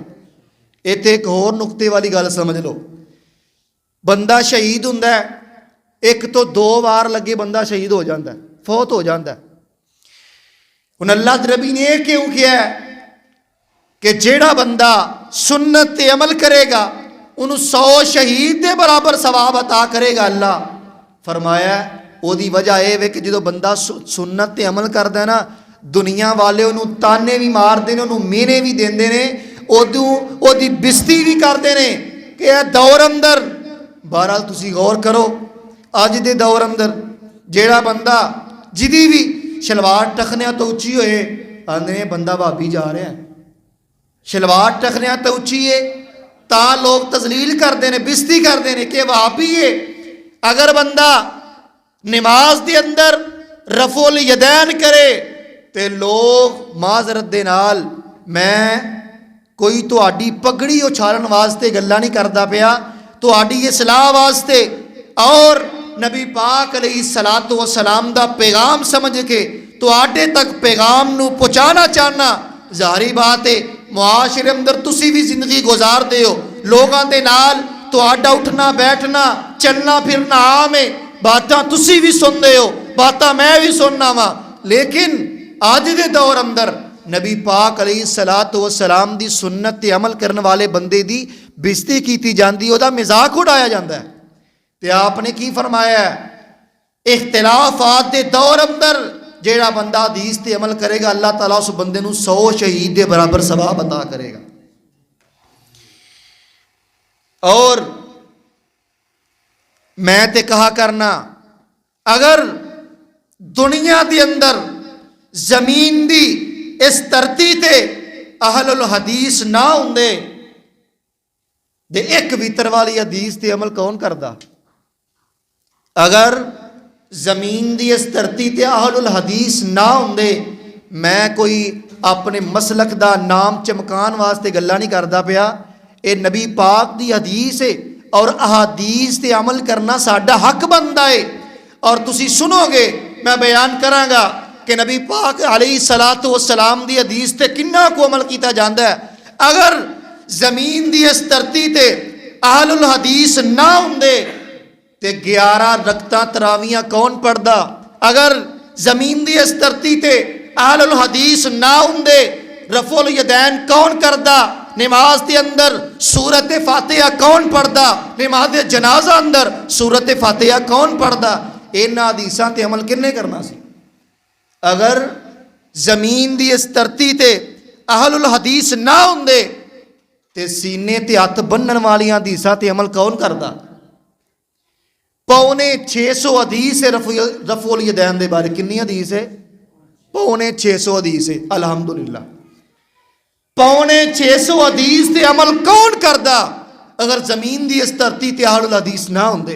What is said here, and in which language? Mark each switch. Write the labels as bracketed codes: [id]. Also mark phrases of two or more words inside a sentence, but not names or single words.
[pa] ایتھے ایک اور نقطے والی گل سمجھ لو، بندہ شہید ہوندا ہے ایک تو 2 بار لگے بندہ شہید ہو جاندا ہے، فوت ہو جاندا ہے۔ ہن اللہ دے نبی نے یہ کیوں کیا ہے کہ جیڑا بندہ سنت تے عمل کرے گا انہوں 100 شہید دے برابر ثواب عطا کرے گا اللہ۔ فرمایا او دی وجہ یہ ہے کہ جدو بندہ سنت تے عمل کردا ہے نا دنیا والے انہوں تانے بھی مار دے نے، انہوں مینے بھی دیندے نے، او دی بستی بھی کردے نے کہ اے دور اندر بہرحال تسی غور کرو اج دے دور اندر جیڑا بندہ جدی بھی شلوار ٹخنیاں تو اچھی ہوئے آندے بندہ بھابی جا رہا ہے، شلوار ٹخنیاں تو اچھی ہے تا لوگ تذلیل کردے نے، بستی کردے نے کہ وہابی ہے۔ اگر بندہ نماز دے اندر رفع الیدین کرے تے لوگ معذرت دے نال میں کوئی تہاڈی پگڑی اچھالن واسطے گلاں نہیں کردا پیا، تہاڈی اصلاح واسطے اور نبی پاک [ar] علیہ الصلوۃ والسلام [pa] دا پیغام سمجھ کے ਤੁਹਾਡੇ ਤੱਕ ਪੈਗਾਮ ਨੂੰ ਪਹੁੰਚਾਉਣਾ ਚਾਹਨਾ। ਜ਼ਾਹਰੀ ਬਾਤ ਹੈ ਮੁਆਸ਼ਰੇ ਅੰਦਰ ਤੁਸੀਂ ਵੀ ਜ਼ਿੰਦਗੀ ਗੁਜ਼ਾਰਦੇ ਹੋ, ਲੋਕਾਂ ਦੇ ਨਾਲ ਤੁਹਾਡਾ ਉੱਠਣਾ ਬੈਠਣਾ ਚੱਲਣਾ ਫਿਰਨਾ ਆਮ ਹੈ, ਬਾਤਾਂ ਤੁਸੀਂ ਵੀ ਸੁਣਦੇ ਹੋ, ਬਾਤਾਂ ਮੈਂ ਵੀ ਸੁਣਨਾ ਵਾ। ਲੇਕਿਨ ਅੱਜ ਦੇ ਦੌਰ ਅੰਦਰ ਨਬੀ ਪਾਕ [ar] عليه الصلاة والسلام [pa] ਦੀ ਸੁਨਨਤ ਤੇ ਅਮਲ ਕਰਨ ਵਾਲੇ ਬੰਦੇ ਦੀ ਬੇਇੱਜ਼ਤੀ ਕੀਤੀ ਜਾਂਦੀ, ਉਹਦਾ ਮਜ਼ਾਕ ਉਡਾਇਆ ਜਾਂਦਾ ਹੈ। ਤੇ ਆਪ ਨੇ ਕੀ ਫਰਮਾਇਆ ਹੈ, ਇਖਤਲਾਫਾਤ ਦੇ ਦੌਰ ਅੰਦਰ ਜਿਹੜਾ ਬੰਦਾ ਹਦੀਸ ਤੇ ਅਮਲ ਕਰੇਗਾ ਅੱਲਾਹ ਤਾਲਾ ਉਸ ਬੰਦੇ ਨੂੰ 100 ਸ਼ਹੀਦ ਦੇ ਬਰਾਬਰ ਸਵਾਬ عطا ਕਰੇਗਾ। اور میں تے کہا کرنا اگر دنیا دی اندر زمین دی اس دھرتی تے اہل الحدیث نہ ہوندے دے ایک ویتر والی حدیث تے عمل کون کردا؟ اگر زمین دی اس دھرتی تے اہل الحدیث نہ ہوندے، میں کوئی اپنے مسلک دا نام چمکان واسطے گلا نہیں کردا پیا، اے نبی پاک دی حدیث ہے اور احادیث تے عمل کرنا ساڈا حق بندا ہے۔ اور تسی سنو گے میں بیان کراں گا کہ نبی پاک [ar] علیہ الصلوۃ والسلام [pa] دی حدیث تے کننا کو عمل کیتا جاندا ہے۔ اگر زمین دی اس دھرتی تے اہل الحدیث نہ ہوندے تے 11 رکعتاں تراویحاں کون پڑھدا؟ اگر زمین دی اس دھرتی تے اہل الحدیث نہ ہوندے رفع الیدین کون کردا؟ نماز کے اندر سورت فاتحہ کون پڑھدا؟ نماز جنازہ اندر سورت فاتحہ کون پڑھدا؟ انہاں حدیثاں تے عمل کنے کرنا سی؟ اگر زمین دی اس دھرتی تے اہل الحدیث نہ ہوندے تے سینے تے ہاتھ بنن والیاں حدیثاں تے عمل کون کردا؟ 650 حدیث ہے رفع الیدین دے بارے۔ کنی حدیث ہے؟ 650 حدیث ہے۔ الحمدللہ 650 حدیث تے عمل کون کردا اگر زمین دی اس دھرتی تے اہل الحدیث نہ ہوندے؟